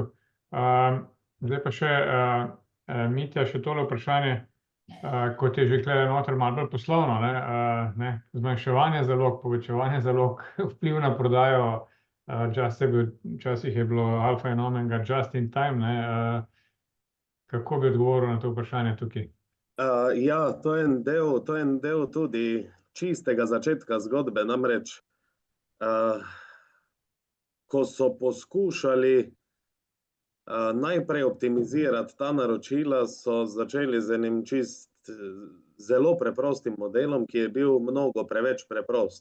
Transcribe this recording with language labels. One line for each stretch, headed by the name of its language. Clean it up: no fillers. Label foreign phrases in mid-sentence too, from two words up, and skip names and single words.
Slovenian: Zdaj pa še, Mitja, še tole vprašanje, kot je že tukaj noter malo bolj poslovno, zmanjševanje zalog, povečevanje zalog, vpliv na prodajo, včasih je bilo alfa in omega
English: just in time,
Slovenian: kako bi odgovoril na to vprašanje tukaj? Ja, to je en del tudi čistega začetka zgodbe, namreč ko so poskušali najprej optimizirati ta naročila, so začeli z enim zelo preprostim modelom, ki je bil mnogo preveč preprost.